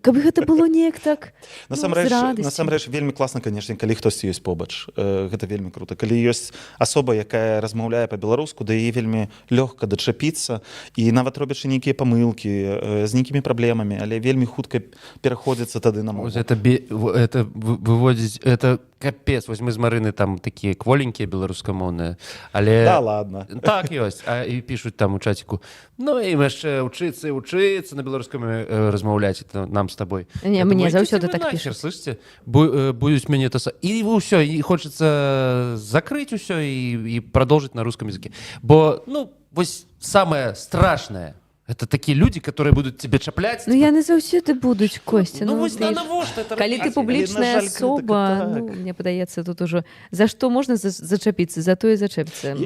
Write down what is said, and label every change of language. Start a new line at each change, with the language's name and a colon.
Belarusian: Каб гэта было неяк так, насамрэч вельмі класна, канешне, калі хтосьці ёсць побач. Гэта вельмі круто. Калі ёсць асоба, якая размаўляе па-беларуску, да яе вельмі лёгка дачапіцца, і нават робячы нейкія памылкі з нейкімі праблемамі, але вельмі хутка пераходзіцца тады на мову. Это выводзіць, это капец. Вось мы з Марыны там такія кволенькія беларускамоўныя, але...
Russian: Да, ладно.
Belarusian: Так ёсць. І пішуць там у чаціку, ну і яшчэ вучыцца на беларускай размаўляць нам з табой. Не, мне заўсёды так пішуць.
Russian: Слышите?
Belarusian: Будуць мяне і ўсё, і хочацца закрыць усё і
Russian: продолжить на русском языке.
Belarusian: Бо, ну, вось
Russian: самое страшное, это такие люди, которые будут тебе чаплять.
Belarusian: Ну, яны заўсёды будуць, Костя. Ну, вось навошта это калі ты публічная асоба, ну, мне падаецца, тут ужо за што можна зачапіцца, за тое зачэпіцца.